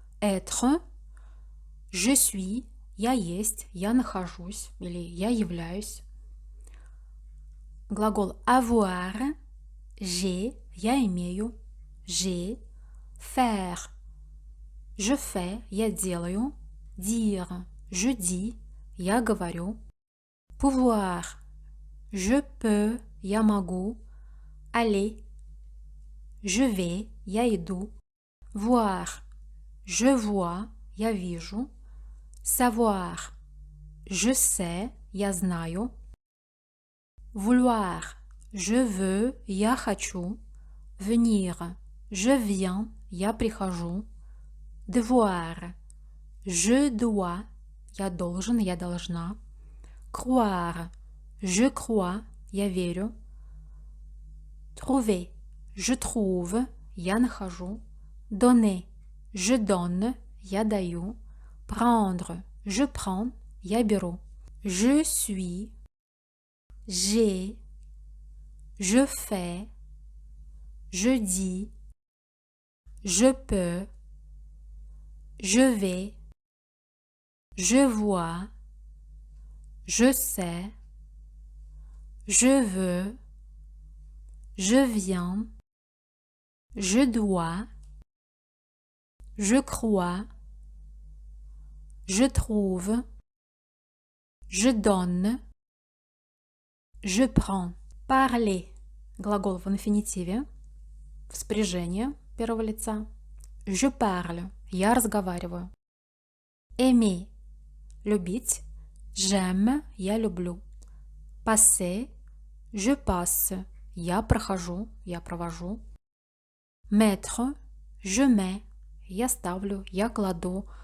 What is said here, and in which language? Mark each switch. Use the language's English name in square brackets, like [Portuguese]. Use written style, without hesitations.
[French] Être, je suis, [Russian] я есть, я нахожусь или я являюсь. Глагол [French] avoir, j'ai, [Russian] я имею, [French] j'ai. Faire, je fais, [Russian] я делаю. [French] Dire, je dis, [Russian] я говорю. [French] Pouvoir, je peux, [Russian] я могу. [French] Aller, je vais, [Russian] я иду. [French] Voir, je vois, [Russian] я вижу. [French] Savoir, je sais, [Russian] я знаю. [French] Vouloir, je veux, [Russian] я хочу. [French] Venir, je viens, [Russian] я прихожу. [French] Devoir, je dois, [Russian] я должен, я должна. [French] Croire, je crois, [Russian] я верю. [French] Trouver, je trouve, [Russian] я нахожу. [French] Donner, je donne, [Russian] я даю. [French] Prendre, je prends, [Russian] я беру. [French] Je suis, j'ai, je fais, je dis, je peux, je vais, je vois, je sais, je veux, je viens, je dois, je crois, je trouve, je donne, je prends. Parler. [Russian] Глагол в инфинитиве. В спряжении первого лица. [French] Je parle. [Russian] Я разговариваю. [French] Aimer. [Russian] Любить. [French] J'aime. [Russian] Я люблю. [French] Passer. Je passe. [Russian] Я прохожу. Я провожу. [French] Mettre. Je mets. [Russian] Я ставлю. Я кладу.